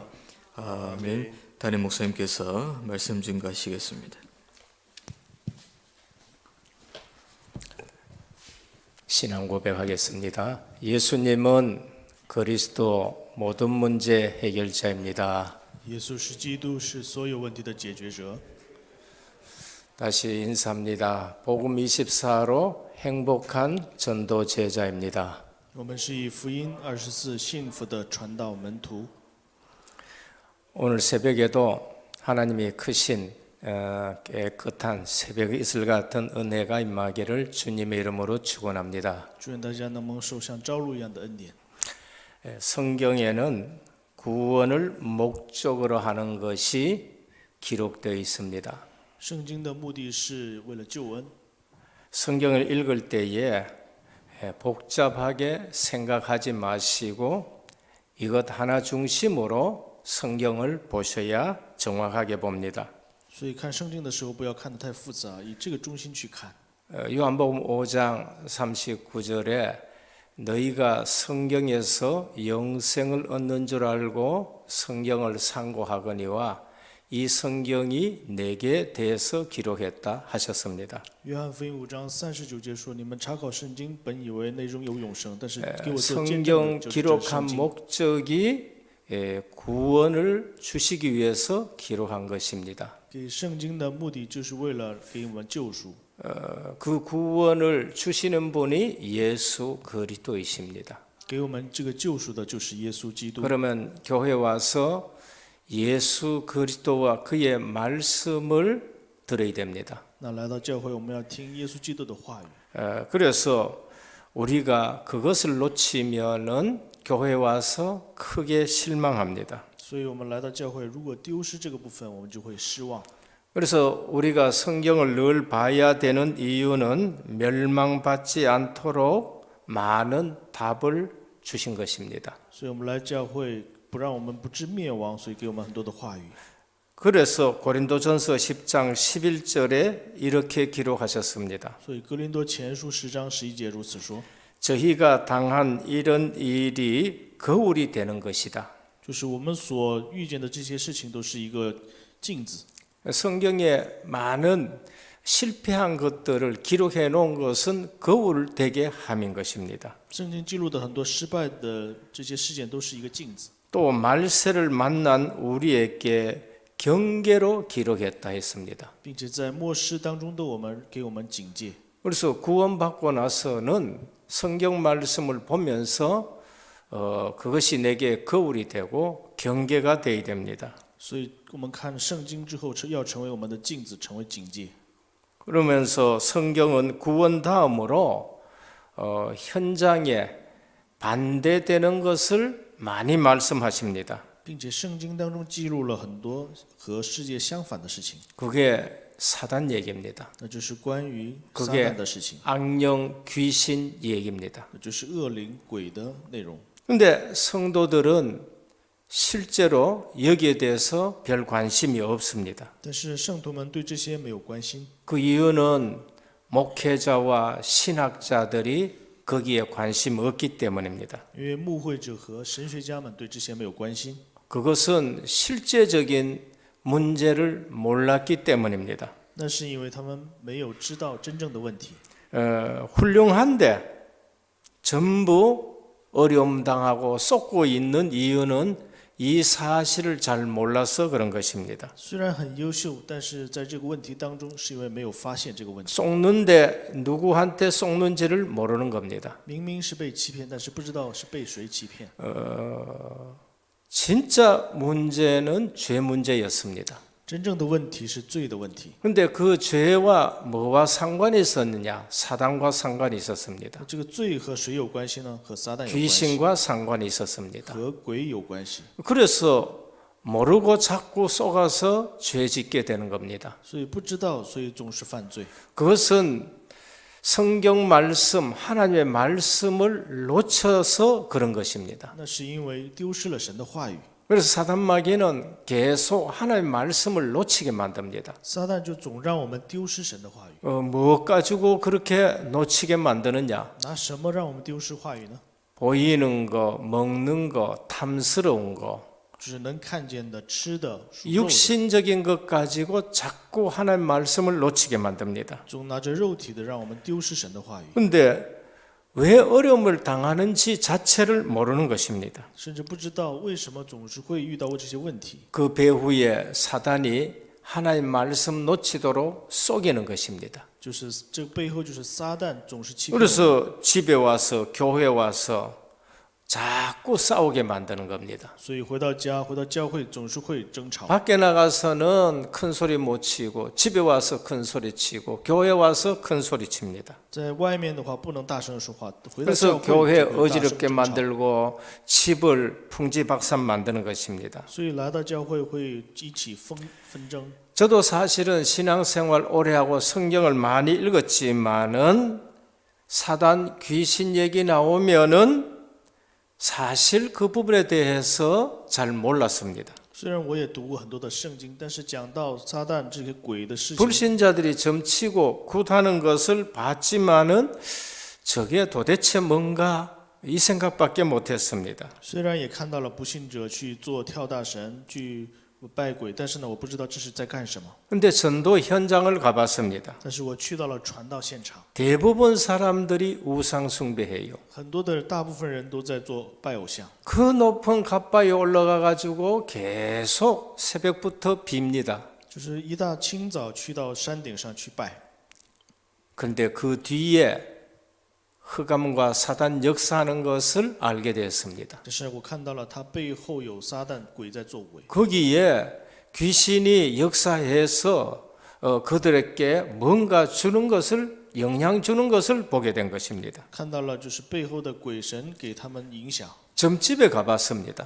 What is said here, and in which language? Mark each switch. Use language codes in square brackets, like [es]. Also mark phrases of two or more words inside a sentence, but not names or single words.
[ko] 아멘. 담임 목사님께서 말씀 증거하시겠습니다. 신앙 고백하겠습니다. 예수님은 그리스도 모든 문제 해결자입니다. [zh] 耶稣是基督，是所有问题的解决者。 [ko] 다시 인사합니다. 복음 24로 행복한 전도 제자입니다. [zh] 我们是以福音24幸福的传道门徒。 [ko] 오늘 새벽에도 하나님이 크신 깨끗한 새벽의 이슬 같은 은혜가 임하기를 주님의 이름으로 축원합니다. [zh] 祝愿大家能蒙受像朝露一样的恩典。 [ko] 성경에는 구원을 목적으로 하는 것이 기록되어 있습니다. [zh] 圣经的目的是为了救恩。 [ko] 성경을 읽을 때에 복잡하게 생각하지 마시고 이것 하나 중심으로 성경을 보셔야 정확하게 봅니다. [zh] 所以看圣经的时候，不要看得太复杂，以这个中心去看。 [ko] 요한복음 5장 39절에 너희가 성경에서 영생을 얻는 줄 알고 성경을 상고하거니와 이 성경이 내게 대해서 기록했다 하셨습니다. [zh] 约翰福音5章39节说：“你们查考圣经，本以为内中有永生，但是给我做见证 [ko] 성경 [zh] 的就是这 [ko] 기록한 [zh] 圣经。 [ko] 목적이 구원을 주시기 위해서 기록한 것입니다. [zh] 给圣经的目的就是为了给我们救赎。 [ko] 그 구원을 주시는 분이 예수 그리스도이십니다. [zh] 给我们这个救赎的就是耶稣基督。 [ko] 그러면 교회 와서 예수 그리스도와 그의 말씀을 들어야 됩니다. [zh] 那来到教会，我们要听耶稣基督的话语。 [ko] 그래서 우리가 그것을 놓치면은 교회 와서 크게 실망합니다. [zh] 所以我们来到教会，如果丢失这个部分，我们就会失望。 [ko] 그래서 우리가 성경을 늘 봐야 되는 이유는 멸망받지 않도록 많은 답을 주신 것입니다. [zh] 所以我们来教会，不让我们不致灭亡，所以给我们很多的话语。 [ko] 그래서 고린도전서 10장 11절에 이렇게 기록하셨습니다. [zh] 所以哥林多前书10章11节如此说： [ko] 저희가 당한 이런 일이 거울이 되는 것이다. [zh] 就是我们所遇见的这些事情都是一个镜子。 [ko] 성경에 많은 실패한 것들을 기록해 놓은 것은 거울을 되게 함인 것입니다. [zh] 圣经记录的很多失败的这些事件都是一个镜子。 [ko] 또 말세를 만난 우리에게 경계로 기록했다 했습니다. [zh] 并且在末世当中的我们给我们警戒。 [ko] 그래서 구원받고 나서는 성경 말씀을 보면서 그것이 내게 거울이 되고 경계가 되어야 됩니다. [zh] 所以我们看圣经之后，要成为我们的镜子，成为警戒。 [ko] 그러면서 성경은 구원 다음으로 현장에 반대되는 것을 많이 말씀하십니다. [zh] 并且圣经当中记录了很多和世界相反的事情， [ko] 그게 사단 얘기입니다. [zh] 那就是关于撒 [ko] 그게 [zh] 旦的事情， [ko] 악령 귀신 얘기입니다. [zh] 那就是恶灵鬼的内容。 [ko] 근데 성도들은 실제로 여기에 대해서 별 관심이 없습니다. [zh] 但是圣徒们对这些没有关心， [ko] 그 이유는 목회자와 신학자들이 거기에 관심 없기 때문입니다. [zh] 因为牧会者和神学家们对这些没有关心， [ko] 그것은 실제적인 문제를 몰랐기 때문입니다. [zh] 那是因为他们没有知道真正的问题。 [ko] 훌륭한데 전부 어려움 당하고 쏟고 있는 이유는 이 사실을 잘 몰라서 그런 것입니다. [zh] 虽然很优秀，但是在这个问题当中，是因为没有发现这个问题。 [ko] 쏟는데 누구한테 쏟는지를 모르는 겁니다. [zh] 明明是被欺骗，但是不知道是被谁欺骗。 [ko] 진짜 문제는 죄 문제였습니다. [zh] 真正的问题是罪的问题。 [ko] 근데 그 죄와 뭐와 상관이 있었느냐? 사단과 상관이 있었습니다. [zh] 那这个罪和谁有关系呢？和撒旦有关系， [ko] 귀신과 상관이 있었습니다. [zh] 和鬼有关系。 [ko] 그래서 모르고 자꾸 속아서 죄 짓게 되는 겁니다. [zh] 所以不知道，所以总是犯罪。 [ko] 그것은 성경 말씀, 하나님의 말씀을 놓쳐서 그런 것입니다. [zh] 那是因为丢失了神的话语。 [ko] 그래서 사단 마귀는 계속 하나님의 말씀을 놓치게 만듭니다. [zh] 撒旦就总让我们丢失神的话语。 [ko] 뭐 가지고 그렇게 놓치게 만드느냐? [zh] 拿什么让我们丢失话语呢？ [ko] 보이는 거, 먹는 거, 탐스러운 거, [zh] 只能看见的、吃的、属肉的， [ko] 육신적인 것 가지고 자꾸 하나님의 말씀을 놓치게 만듭니다. [zh] 总拿着肉体的让我们丢失神的话语， [ko] 근데 왜 어려움을 당하는지 자체를 모르는 것입니다. [zh] 甚至不知道为什么总是会遇到这些问题。 [ko] 그 배후에 사단이 하나님 말씀 놓치도록 속이는 것입니다. [zh] 就是这个背后就是撒旦总是欺骗我们。 [ko] 그래서 집에 와서 교회 와서 자꾸 싸우게 만드는 겁니다. [zh] 所以回到家、回到教会总是会争吵。 [ko] 밖에 나가서는 큰 소리 못 치고 집에 와서 큰 소리 치고 교회 와서 큰 소리 칩니다. [zh] 在外面的话不能大声说话，回到 [ko] 그래서 [zh] 教会 [ko] 교회 [zh] 就会大声 [ko] 어지럽게 [zh] 争吵。 [ko] 만들고 집을 풍지박산 만드는 것입니다. [zh] 所以来到教会会一起纷争。 [ko] 저도 사실은 신앙생활 오래 하고 성경을 많이 읽었지만은 사단 귀신 얘기 나오면은 사실 그 부분에 대해서 잘 몰랐습니다. [zh] 虽然我也读过很多的圣经，但是讲到撒旦这些鬼的事情， [ko] 불신자들이 점치고 굿하는 것을 봤지만은 저게 도대체 뭔가 이 생각밖에 못했습니다. [zh] 虽然也看到了不信者去做跳大神、去拜鬼，但是呢，我不知道这是在干什么。 [ko] 근데 전도 현장을 가봤습니다. [zh] 但是我去到了传道现场， [ko] 대부분 사람들이 우상 숭배해요. [zh] 很多的大部分人都在做拜偶像， [ko] 그 높은 갓바위에 올라가 가지고 계속 새벽부터 빕니다. [zh] 就是一大清早去到山顶上去拜。 [ko] 근데 그 뒤에 흑암과 사단 역사하는 것을 알게 되었습니다. [zh] 但是我看到了他背后有撒旦鬼在作为， [ko] 거기에 귀신이 역사해서 그들에게 뭔가 주는 것을 영향 주는 것을 보게 된 것입니다. [zh] 看到了就是背后的鬼神给他们影响。 [ko] 점집에 가봤습니다.